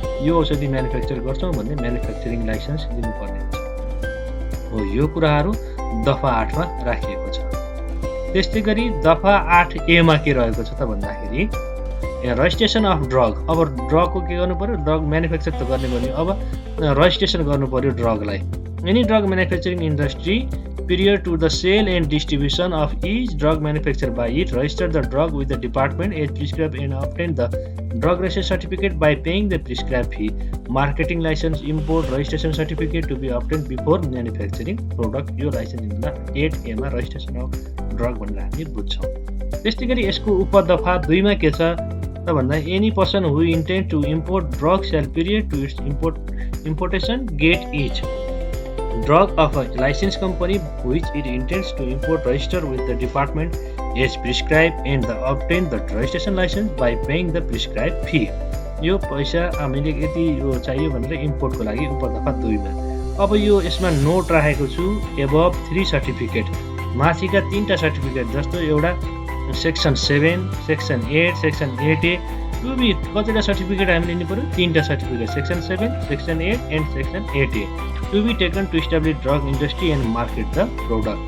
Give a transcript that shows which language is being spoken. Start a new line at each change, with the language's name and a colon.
Nepali: यो औषधि म्यानुफ्याक्चर गर्छौँ भने म्यानुफ्याक्चरिङ लाइसेन्स लिनुपर्ने हुन्छ। हो यो कुराहरू दफा 8 मा राखिएको छ। त्यस्तै गरी दफा 8A मा के रहेको छ त भन्दाखेरि रजिस्ट्रेसन अफ ड्रग। अब ड्रगको के गर्नु पर्यो, ड्रग म्यानुफ्याक्चर त गर्ने भने अब रजिस्ट्रेसन गर्नु पर्यो ड्रगलाई।
English: Any drug manufacturing industry prior to the sale and distribution of each drug manufactured by it, register the drug with the department as prescribed and obtain the drug registration certificate by paying the prescribed fee. Marketing license, import, registration certificate to be obtained before manufacturing product.
Nepali: यो licence हुँदा 8A मा
English: registration of drug
Nepali: भनेर हामी बुझ्छौँ। त्यस्तै गरी यसको उपदफा 2 मा के छ त भन्दा
English: any person who intend to import drug shall period to its importation get each drug of a licensed company which it intends to import register with the department as prescribed and obtain the registration license by paying the prescribed fee.
Nepali: यो पैसा हामीले यति यो चाहियो भनेर इम्पोर्टको लागि उपदफा 2 मा। अब यो यसमा नोट राखेको छु above 3 सर्टिफिकेट, माथिका 3टा सर्टिफिकेट जस्तो एउटा सेक्सन 7, सेक्सन 8, सेक्सन 8A यो भी कतिवटा सर्टिफिकेट हामीले लिनु पर्यो 3टा certificate section 7, section 8 and section 8A
English: to be taken to establish drug industry and market the product.